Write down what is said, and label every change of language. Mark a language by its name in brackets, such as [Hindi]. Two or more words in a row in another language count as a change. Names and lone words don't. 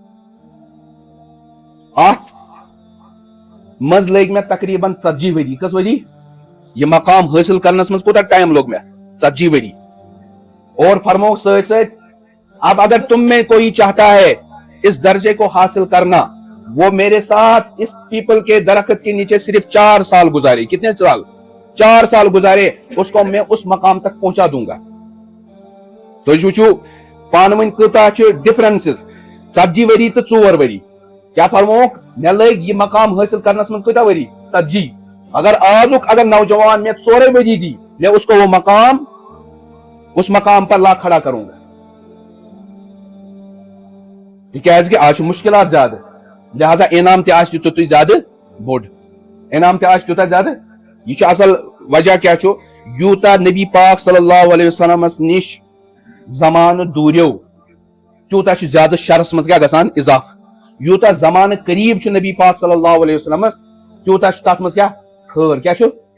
[Kashmiri] اتھ منز لٔگۍ مےٚ تقریباً 40 ؤری کٔژ ؤری یہ مقام حٲصل کرنس منز کوٗتاہ ٹایم لوٚگ مےٚ 40 ؤری اور فرموک سۭتۍ سۭتۍ [Urdu] اب اگر تم میں کوئی چاہتا ہے اس درجے کو حاصل کرنا وہ میرے ساتھ اس پیپل کے درخت کے نیچے صرف 4 سال گزارے کتنے سال 4 سال گزارے اس کو میں اس مقام تک پہنچا دوں گا [Kashmiri] تُہۍ وٕچھِو پانہٕ ؤنۍ کۭژاہ چھِ ڈفرنسز 40 ؤری تہٕ 4 ؤری کیا فرموک مےٚ لٔگۍ یہ مقام حٲصل کرنس منٛز کۭتیاہ ؤری 40 اگر آزُک اگر نوجوان مےٚ 4 ؤری دی [Urdu] میں اس کو وہ اس مقام پر لا کھڑا کروں گا [Kashmiri] تِکیازِ کہ آز چھِ مشکلات زیادٕ لہذا انعام تہِ آسہِ تیُتُے زیادٕ بوٚڑ انعام تہِ آسہِ تیوٗتاہ زیادٕ یہ چھُ اصل وجہ کیا چھُ یوٗتاہ نبی پاک صلی اللہ علیہ وسلمس نِش زمانہٕ دوٗریو تیوٗتاہ چھُ زیادٕ شرس منٛز کیاہ گژھان اضافہٕ یوٗتاہ زمانہٕ قریٖب چھُ نبی پاک صلی اللہ علیہ وسلمس تیوٗتاہ چھُ تتھ منٛز کیاہ خٲر کیا چھُ